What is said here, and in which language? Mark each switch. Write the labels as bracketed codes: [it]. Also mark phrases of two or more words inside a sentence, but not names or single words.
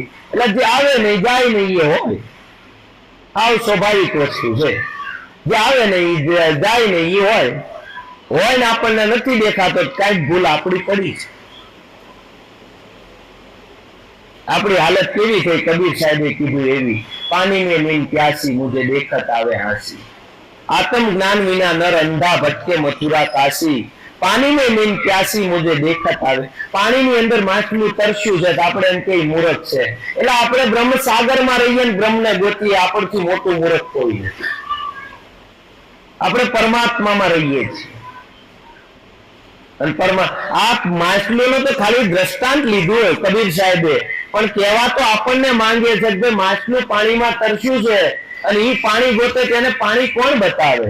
[gu] એટલે જે આવે નહીં જાય નહીં એ હોય, આવ સ્વાભાવિક વસ્તુ છે. જે આવે નહીં જાય નહીં એ હોય ને આપણને નથી દેખાતો, કઈક ભૂલ આપણી પડી છે. આપણી હાલત કેવી થઈ? કબીર સાહેબે કીધું એવી, પાણી [hi] में नींद प्यासी मुझे देखत आवे हांसी, आत्म ज्ञान विना नर अंधा भटके मथुरा काशी, पानी में नींद प्यासी मुझे देखत आवे. [gu] પાણીની અંદર માછલું તરસ્યું છે, આપણે એમ કે મૂર્ખ છે. એટલે આપણે બ્રહ્મ સાગરમાં રહીએ ને બ્રહ્મને ગોતીએ, આપણથી મોટું મૂર્ખ કોઈ નથી. આપણે પરમાત્મામાં રહીએ છીએ. અને આ માછલીનો તો ખાલી દ્રષ્ટાંત લીધું હોય કબીર સાહેબે, પણ કહેવા તો આપણને માંગે છે કે માછલું પાણીમાં તરસ્યું છે અને એ પાણી ગોતે, તેને પાણી કોણ બતાવે?